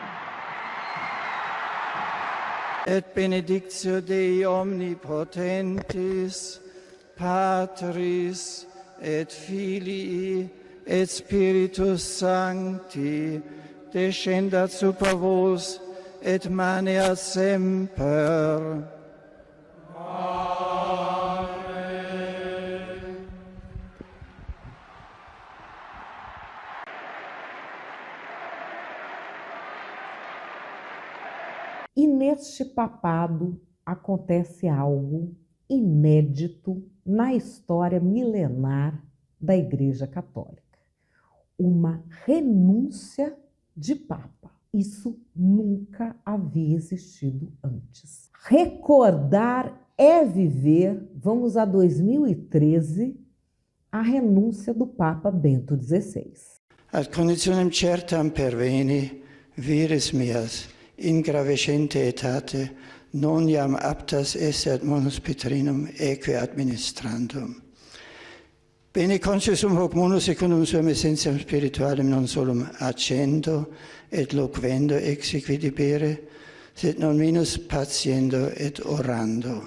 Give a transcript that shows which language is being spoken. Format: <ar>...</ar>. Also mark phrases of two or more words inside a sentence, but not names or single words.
<la>Et benedictio Dei omnipotentis, Patris et Filii et Spiritus Sancti, descendat super vos et maneat semper.</la> <pt>E neste papado acontece algo inédito na história milenar da Igreja Católica. Uma renúncia de Papa. Isso nunca havia existido antes. Recordar é viver. Vamos a 2013, a renúncia do Papa Bento XVI.</pt> <la>Ad conditionem certam perveni, vires meas, in gravescente etate, non iam aptas esse ad munus Petrinum eque administrandum. Bene conscium hoc munus secundum suam essentiam spiritualem non solum accendo et loquendo exequi debere, sed non minus patiendo et orando.</la>